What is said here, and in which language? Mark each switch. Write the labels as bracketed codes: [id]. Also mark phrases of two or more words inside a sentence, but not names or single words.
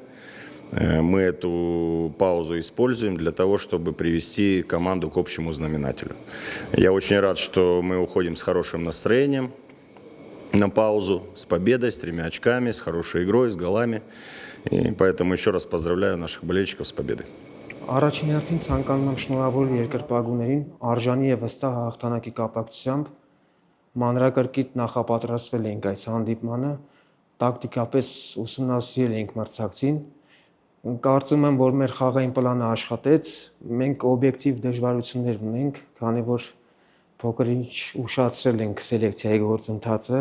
[ru] Мы эту паузу используем для того, чтобы привести команду к общему знаменателю. Я очень рад, что мы уходим с хорошим настроением на паузу, с победой, с 3 очками, с хорошей игрой, с голами. И поэтому еще раз поздравляю наших болельщиков с победой. [hy] Առաջին հերթին ցանկանում եմ շնորհավորել երկրպագուներին արժանի եւ վստահ հաղթանակի կապակցությամբ մանրակրկիտ նախապատրաստվել ենք այս հանդիպմանը, տակտիկապես ուսումնասիրել ենք մրցակցին։ Կարծում եմ, որ մեր խաղային պլանը աշխատեց, մենք օբյեկտիվ դժվարություններ ունենք, քանի որ փոքր-ինչ ուշացրել ենք սելեկցիայի գործընթացը։